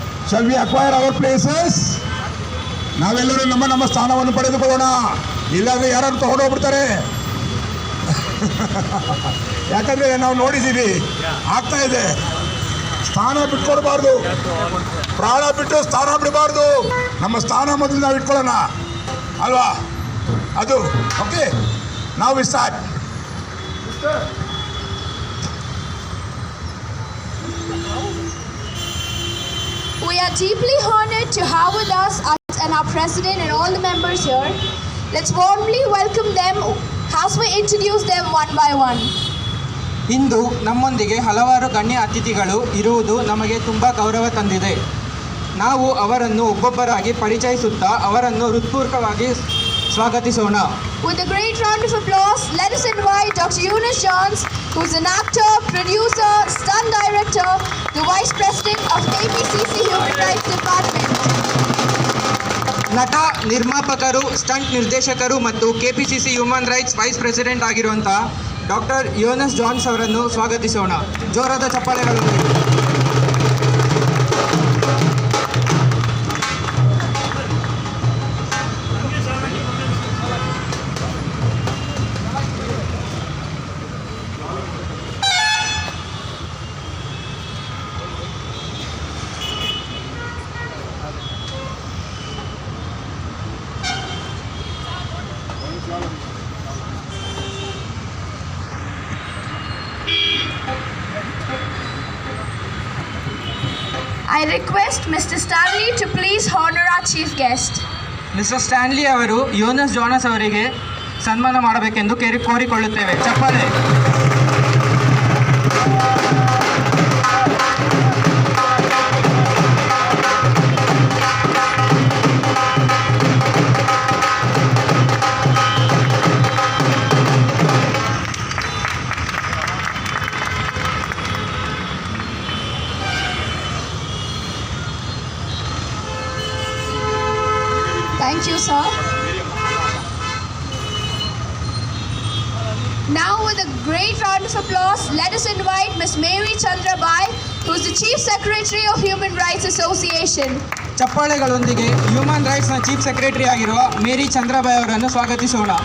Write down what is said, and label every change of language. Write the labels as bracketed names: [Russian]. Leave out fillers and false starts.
[English] Shall we acquire our places? [Kannada] ನಾವೆಲ್ಲರೂ ನಮ್ಮ ಸ್ಥಾನವನ್ನು ಪಡೆದುಕೊಳ್ಳೋಣ. ಇಲ್ಲಾಂದ್ರೆ ಯಾರು ತಗೊಂಡೋಗ್ಬಿಡ್ತಾರೆ. ಯಾಕಂದ್ರೆ ನಾವು ನೋಡಿದ್ದೀವಿ, ಆಗ್ತಾ ಇದೆ. ಸ್ಥಾನ ಬಿಟ್ಕೊಡ್ಬಾರ್ದು, ಪ್ರಾಣ ಬಿಟ್ಟು ಸ್ಥಾನ ಬಿಡಬಾರ್ದು. ನಮ್ಮ ಸ್ಥಾನ ಮೊದಲು ನಾವು ಇಟ್ಕೊಳ್ಳೋಣ ಅಲ್ವಾ? ಅದು ಓಕೆ. ನಾವು [English] We start. We are deeply honored to have with us and our president and all the members here. Let's warmly welcome them as we introduce them one by one. [Kannada] ಇಂದು ನಮ್ಮೊಂದಿಗೆ ಹಲವಾರು ಗಣ್ಯ ಅತಿಥಿಗಳು ಇರುವುದು ನಮಗೆ ತುಂಬ ಗೌರವ ತಂದಿದೆ. ನಾವು ಅವರನ್ನು ಒಬ್ಬೊಬ್ಬರಾಗಿ ಪರಿಚಯಿಸುತ್ತಾ ಅವರನ್ನು ಹೃತ್ಪೂರ್ವಕವಾಗಿ ಸ್ವಾಗತಿಸೋಣ. [English] With a great round of applause, let us invite Dr. Eunice Johns, who's an actor, producer, stunt director, the Vice President of KPCC Human Rights Department. [Kannada] ನಟ, ನಿರ್ಮಾಪಕರು, ಸ್ಟಂಟ್ ನಿರ್ದೇಶಕರು ಮತ್ತು KPCC human rights vice president ಆಗಿರುವಂಥ doctor Yunus John's ಅವರನ್ನು ಸ್ವಾಗತಿಸೋಣ. ಜೋರಾದ ಚಪ್ಪಾಳೆಗಳೊಂದಿಗೆ. [English] I request Mr. Stanley to please honor our chief guest. [Kannada] Mister Stanley ಅವರು Yunus Janus ಅವರಿಗೆ ಸನ್ಮಾನ ಮಾಡಬೇಕೆಂದು ಕೋರಿಕೊಳ್ಳುತ್ತೇವೆ. ಚಪ್ಪಾಳೆ. [English] Thank you, sir. Now, with a great round of applause, let us invite Ms. Mary Chandra Bai, who is the Chief Secretary of Human Rights Association. [Kannada] ಚಪ್ಪಾಳೆಗಳೊಂದಿಗೆ human ರೈಟ್ಸ್ನ chief secretary ಆಗಿರುವ ಮೇರಿ ಚಂದ್ರಬಾಯ್ ಅವರನ್ನು ಸ್ವಾಗತಿಸೋಣ.